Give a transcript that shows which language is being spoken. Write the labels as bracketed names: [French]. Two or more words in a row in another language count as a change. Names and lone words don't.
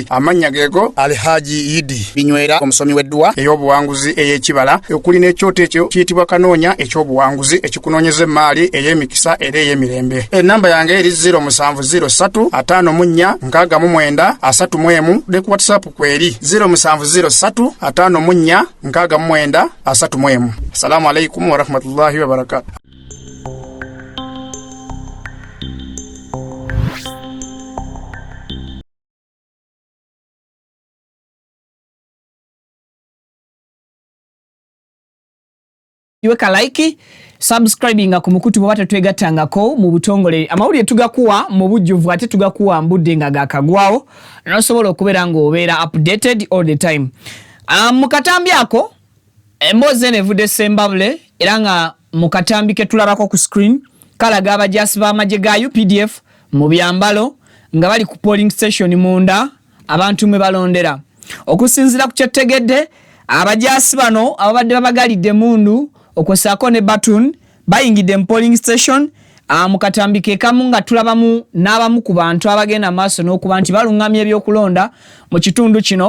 [Ganda] Amannya geego Alhaji Idi Binywera omusomi w'edduwa ey'obuwanguzi ey'ekibala okuli n'ekyoto ekyo kiyitibwa kanoonya eky'obuwanguzi ekikunoonyeza emmaali ey'emikisa era ey'emirembe. Ennamba yange eri 0703 54 69 31 ne ku WhatsApp kweri 0703 54 69 31. [Arabic] السلام عليكم ورحمة الله وبركاته. [Ganda] Iweka [English] like, subscribing [Ganda] ku mukutu bwata twegatangako mu butongole amawulire tugakuwa mu bujjuvu ate tugakuwa mbudde nga gakagwawo nosobola okubeera ng'obeera [English] updated all the time. [Ganda] Mu katambi ako emboozi eno evudde Sembabule era nga mu katambi ke tulabako ku screen kalaga abajaasi b'amagye ga UPDF mu byambalo nga bali ku [English] polling station [Ganda] munda abantu mwe balondera. Okusinziira ku kyetegedde abajaasi bano ababadde babagalidde mundu okwesaako ne Batun bayingidde mu [English] polling station [Ganda] mu katambi ke kamu nga tulabamu n'abamu ku bantu abagenda maaso n'okuba nti balungamya ebyokulonda mu kitundu kino.